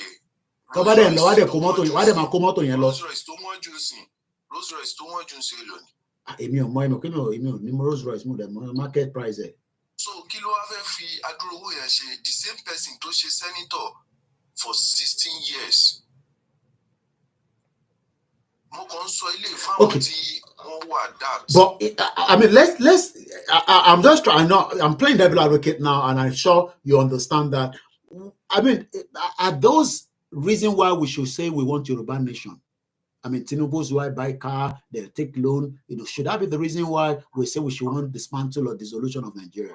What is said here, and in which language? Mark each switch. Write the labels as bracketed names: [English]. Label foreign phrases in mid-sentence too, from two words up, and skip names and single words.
[Yoruba] Tó bá dẹ̀ lọ wá dẹ̀ kó mọ́tò yẹn, wá dẹ̀ máa kó mọ́tò yẹn lọ. Rolls Royce tó wọ́n jù ń ṣe lónìí. Èmi ò ní Rolls Royce mo dẹ̀ mọ̀ [English] market price [Yoruba] ẹ̀. So kí ló wá fẹ́ fi adúrú owó yẹn ṣe? [English] The same person [Yoruba] tó ṣe [English] senator for 16 years. [Yoruba] Mo kàn ń sọ ilé ìfáwọn tí wọ́n wà that. [English] But I mean, let's. I'm just trying. I'm playing devil advocate now, and I'm sure you understand that. I mean, are those reasons why we should say we want Yoruba nation? I mean, Tinubu's why buy car, they take loan. Should that be the reason why we say we should want dismantle or dissolution of Nigeria?